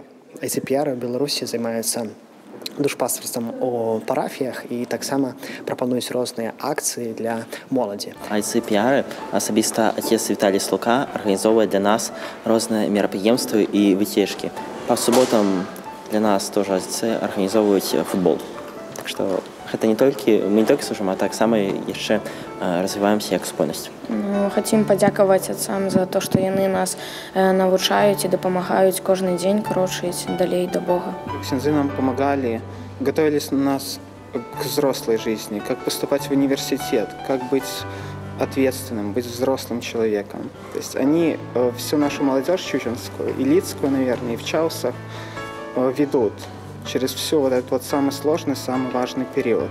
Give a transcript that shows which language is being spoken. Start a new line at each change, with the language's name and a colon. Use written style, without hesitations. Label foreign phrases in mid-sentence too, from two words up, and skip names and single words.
Belarusian: Айцэпіяры ў Беларусі займаюцца душпастарствам у парафіях і таксама прапануюць розныя акцыі для моладзі. Айцэпіяры, асабіста отец Віталій Слука, арганізоўвае для нас розныя мерапрыемствы і выцежкі. Па суботам для нас
Russian: тоже отцы
Belarusian: арганізоўваюць футбол. Так што гэта мы не толькі служым, а таксама яшчэ развіваемся як супольнасць. Хацім падзякаваць отцам за то, што яны нас навучаюць і дапамагаюць кожны дзень крочыць далей да Бога.
Russian: Ксяндзы нам помогали, готовили нас к взрослой жизни, как поступать в университет, как быть ответственным, быть взрослым человеком. То есть они всю нашу молодежь чучинскую, и Лидскую, наверное, и в Чаусах ведут через всю вот этот вот самый сложный, самый важный период.